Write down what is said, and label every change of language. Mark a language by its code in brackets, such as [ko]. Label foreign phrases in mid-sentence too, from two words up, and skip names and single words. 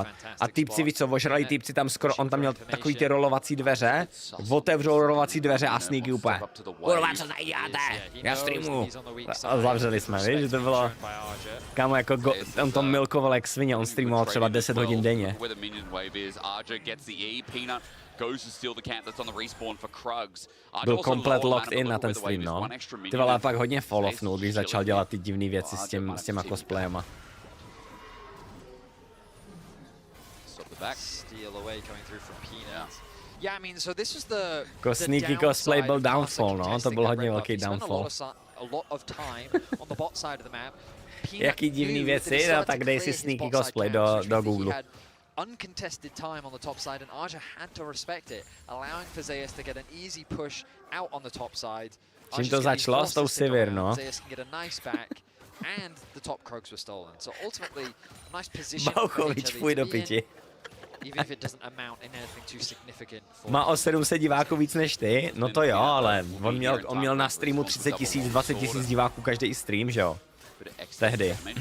[cs] A týpci, víš co, ožralí týpci tam skoro, on tam měl takový ty rolovací dveře, otevřou rolovací dveře a Sneaky úplně, kurva, co tady děláte, já streamuju. A zavřeli jsme, víš, že to bylo, kámo, jako on to milkoval jak svině, on streamoval třeba 10 hodin denně. Byl komplet [en] locked in [cs] na ten stream, no. Ty vole, pak hodně fall-offnul, když začal dělat ty divné věci s těma cosplayema. Jako Sneaky cosplay byl downfall, no, to byl hodně velký downfall. Jaký divný věci, no, tak dej si Sneaky cosplay do Google. [en] Uncontested time on the top side, and Aja had to respect it, allowing for Zayas to get an easy push out on the top side. [cs] Čím to začalo s tou Sivir, no? [en] Zayas can get a nice back, and the top croaks were stolen. So ultimately, a nice position. [cs] Bauchovič, půj do piti. [en] Even if it doesn't amount in anything too significant. [cs] Má o 700 diváků víc než ty? No to jo, ale on měl na streamu 30 000, 20 000 diváků každý stream, že jo? Tehdy.